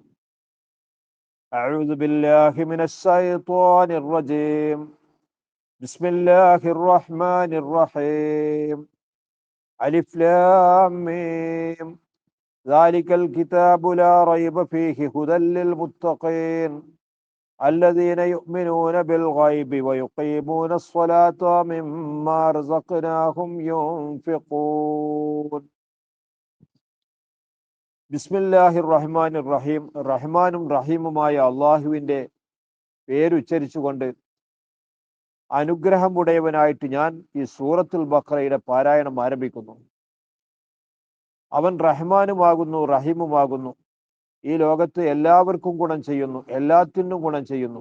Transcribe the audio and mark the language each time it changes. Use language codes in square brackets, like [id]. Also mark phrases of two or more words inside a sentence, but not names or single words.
[ar] أعوذ بالله من الشيطان الرجيم. بسم الله الرحمن الرحيم. ألف لام ميم. ذلك الكتاب لا ريب فيه هدى للمتقين الذين يؤمنون بالغيب ويقيمون الصلاة ومما رزقناهم ينفقون. بسم الله الرحمن الرحيم. [ml] റഹ്മാനും റഹീമുമായ അള്ളാഹുവിൻ്റെ പേരുച്ചരിച്ചുകൊണ്ട് അനുഗ്രഹമുടയവനായിട്ട് ഞാൻ ഈ സൂറത്തുൽ ബഖറയുടെ പാരായണം ആരംഭിക്കുന്നു. അവൻ റഹ്മാനുമാകുന്നു, റഹീമുമാകുന്നു. ഈ ലോകത്ത് എല്ലാവർക്കും ഗുണം ചെയ്യുന്നു, എല്ലാത്തിനും ഗുണം ചെയ്യുന്നു.